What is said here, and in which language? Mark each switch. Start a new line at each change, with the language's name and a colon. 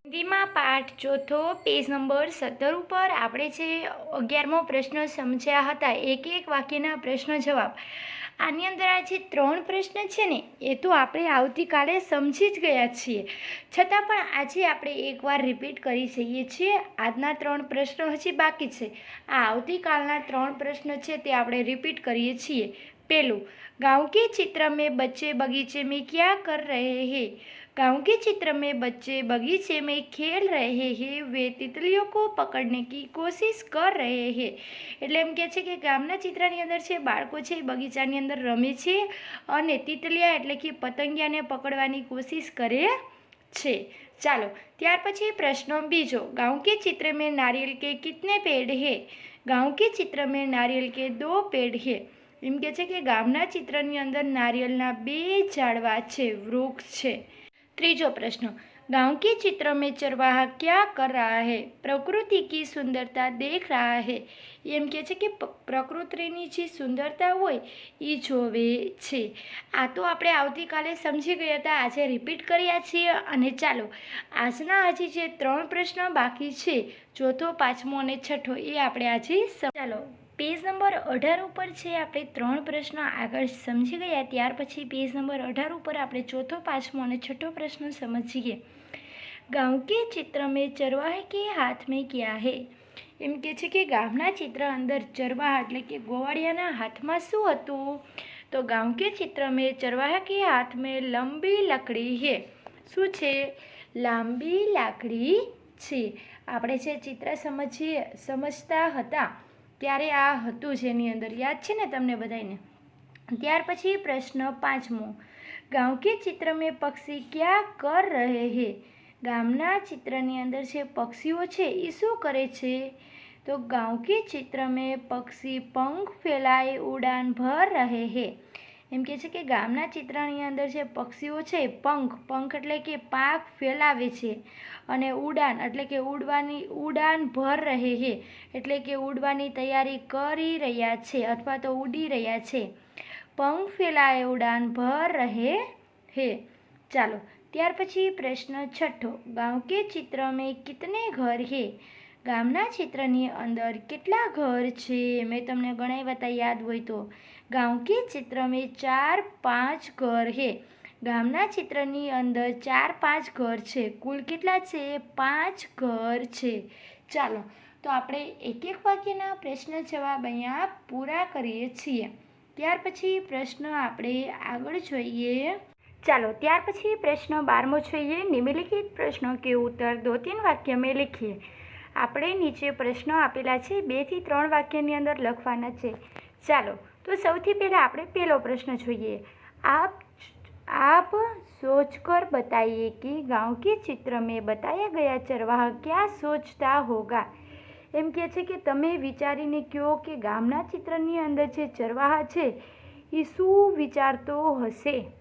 Gujarati: હિન્દીમાં પાઠ ચોથો પેજ નંબર 17 ઉપર આપણે જે 11મો પ્રશ્ન સમજ્યા હતા, એક એક વાક્યના પ્રશ્ન જવાબ। આની અંદર આ જે 3 પ્રશ્ન છે ને એ તો આપણે આવતીકાલે સમજી જ ગયા છીએ, છતાં પણ આજે આપણે એકવાર રિપીટ કરી જઈએ છીએ। આજના 3 પ્રશ્નો હજી બાકી છે, આ આવતીકાલના 3 પ્રશ્ન છે તે આપણે રિપીટ કરીએ છીએ।
Hindi: પહેલું, गाँव के चित्र में बच्चे बगीचे में क्या कर रहे हैं? गाँव के चित्र में बच्चे बगीचे में खेल रहे हैं, वे तितलियों को पकड़ने की कोशिश कर रहे हैं।
Gujarati: એટલે એમ કહે છે કે ગામના ચિત્રની અંદર છે બાળકો છે બગીચાની અંદર રમે છે અને તિતલિયા એટલે કે પતંગિયાને પકડવાની કોશિશ કરે છે। ચાલો ત્યાર પછી પ્રશ્ન બીજો,
Hindi: गाँव के चित्र में नारियल के कितने पेड़ है? गाँव के चित्र में नारियल के 2 पेड़ है।
Gujarati: એમ કહે છે કે ગામના ચિત્રની અંદર નારિયેળના 2 ઝાડવા છે, વૃક્ષ છે। ત્રીજો પ્રશ્ન,
Hindi: गाँव के चित्र में चरवाहा क्या कर रहा है? प्रकृति की सुंदरता देख रहा है।
Gujarati: એમ કહે છે કે પ્રકૃતિની જે સુંદરતા હોય એ જોવે છે। આ તો આપણે આવતીકાલે સમજી ગયા હતા, આજે રિપીટ કર્યા છીએ। અને ચાલો આજના હજી જે 3 પ્રશ્ન બાકી છે, ચોથો, પાંચમો અને છઠ્ઠો, એ આપણે આજે ચાલો પેજ નંબર 18 ઉપર છે આપણે 3 પ્રશ્ન આગળ સમજી ગયા। ત્યાર પછી પેજ નંબર 18 ઉપર આપણે ચોથો, પાંચમો અને છઠ્ઠો પ્રશ્ન સમજીએ।
Hindi: गाँव के चित्र में चरवाहे के हाथ में क्या है?
Gujarati: એમ કહે છે કે ગામના ચિત્ર અંદર ચરવાહા એટલે કે ગોવાળિયાના હાથમાં શું હતું?
Hindi: તો गाँव के चित्र में चरवाहा के हाथ में लंबी लकड़ी है।
Gujarati: શું છે? લાંબી લાકડી છે। આપણે જે ચિત્ર સમજતા હતા ત્યારે આ હતું જેની અંદર, યાદ છે ને તમને બધાને? ત્યાર પછી પ્રશ્ન 5મો,
Hindi: गाँव के चित्र में पक्षी क्या कर रहे हैं?
Gujarati: ગામના ચિત્રની અંદર જે પક્ષીઓ છે એ શું કરે છે?
Hindi: તો गाँव के चित्र में पक्षी पंख फैलाए उड़ान भर रहे हैं।
Gujarati: એમ કહે છે કે ગામના ચિત્રની અંદર જે પક્ષીઓ છે પંખ એટલે કે પાંખ ફેલાવે છે અને ઉડાન એટલે કે ઉડાન
Hindi: ભર રહે હે
Gujarati: એટલે કે ઉડવાની તૈયારી કરી રહ્યા છે અથવા તો ઉડી રહ્યા છે।
Hindi: पंख फैलाए उड़ान भर रहे हैं।
Gujarati: ચાલો ત્યાર પછી પ્રશ્ન છઠ્ઠો,
Hindi: गाँव के चित्र में कितने घर है?
Gujarati: ગામના ચિત્રની અંદર કેટલા ઘર છે? મેં તમને ગણાવ્યા હતા યાદ હોય તો।
Hindi: गाँव के चित्र में 4-5 घर है।
Gujarati: ગામના ચિત્રની અંદર 4-5 ઘર છે। કુલ કેટલા છે? 5 ઘર છે। ચાલો તો આપણે એક એક વાક્યના પ્રશ્ન જવાબ અહીંયા પૂરા કરીએ છીએ। ત્યાર પછી પ્રશ્ન આપણે આગળ જોઈએ। ચાલો ત્યાર પછી પ્રશ્ન 12મો જોઈએ।
Hindi: નિમ્નલિખિત પ્રશ્नों के उत्तर 2-3 वाक्य में लिखिए।
Gujarati: આપણે નીચે પ્રશ્નો આપેલા છે, 2 થી 3 વાક્યની અંદર લખવાના છે। ચાલો તો સૌથી પહેલાં આપણે પહેલો પ્રશ્ન જોઈએ।
Hindi: आप सोचकर बताइए कि गाँव के चित्र में बताया गया चरवाहा क्या सोचता होगा।
Gujarati: એમ કહે છે કે તમે વિચારીને કહો કે ગામના ચિત્રની અંદર જે ચરવાહા છે એ શું વિચારતો હશે?